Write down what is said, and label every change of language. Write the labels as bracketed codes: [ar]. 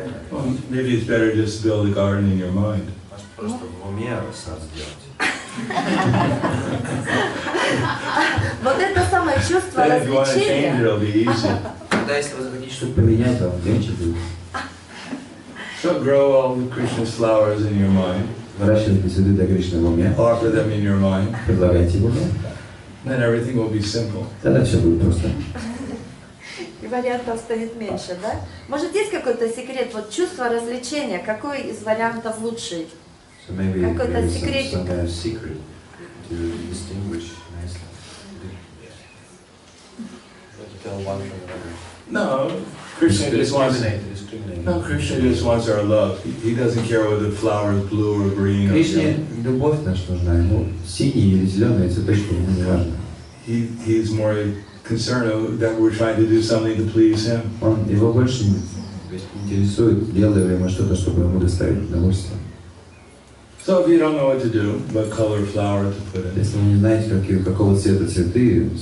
[en] Well, maybe it's better just to build a garden in your mind. [ru] Просто в уме сад сделать. Вот это самое чувство [en] Then if you want to change it, it'll be easy. [ru] Тогда, если вы захотите что-то поменять, то легче будет. [en] So grow all the Krishna's flowers in your mind. [ru] Выращивайте цветы для Кришны в уме, [en] Offer them in your mind. [ru] предлагайте в уме. [en] Then everything will be simple. [ru] Тогда все будет просто. И вариантов станет меньше, да? Может, есть какой-то секрет, вот чувство развлечения, какой из вариантов лучший? [en] So maybe [ru] Какой-то [en] there is [ru] секретик. [en] some kind of secret to distinguish nicely. To tell one from another. No, Krishna just wants. Discriminate. No, Krishna just wants our love. He doesn't care whether the flower is blue or green. Or [ru] Кришне [en] yellow. [ru] любовь наша нужна, ему синие или зеленые цветочки, ему не важно. [en] He's more concerned that we're trying to do something to please him. [ru] Его больше интересует, делаем ли мы что-то, чтобы ему доставить удовольствие. [en] So if you don't know what to do, what color flower to put in, [ru] Если вы не знаете, какого цвета цветы,